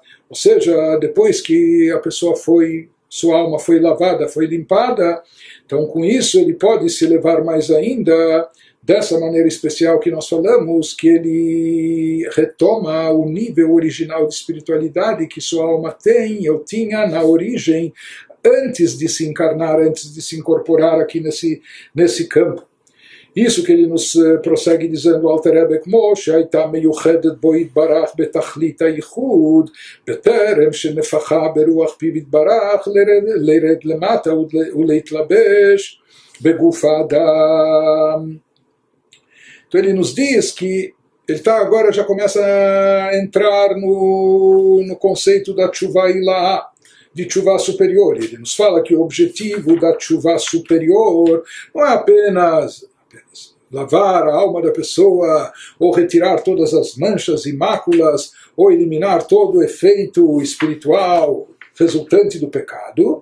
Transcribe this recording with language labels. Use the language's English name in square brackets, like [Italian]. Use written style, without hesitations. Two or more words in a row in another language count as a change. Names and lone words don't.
[Portuguese] Ou seja, depois que a pessoa sua alma foi lavada, foi limpada, então com isso ele pode se elevar mais ainda, dessa maneira especial que nós falamos, que ele retoma o nível original de espiritualidade que sua alma tem, ou tinha na origem, antes de se encarnar, antes de se incorporar aqui nesse campo. Isso que ele nos prossegue dizendo, Alter Rebbe, [Hebrew] כמו שהייתה מיוחדת בו יתברך בתכלית הייחוד, בטרם שנפחה ברוח פיו יתברך לרד למטה ולהתלבש בגוף האדם. [Portuguese] Então ele nos diz que ele agora já começa a entrar no conceito da [Hebrew] תשובה עילאה, [Portuguese] de tshuva superior. Ele nos fala que o objetivo da tshuva superior não é apenas lavar a alma da pessoa, ou retirar todas as manchas e máculas, ou eliminar todo o efeito espiritual resultante do pecado.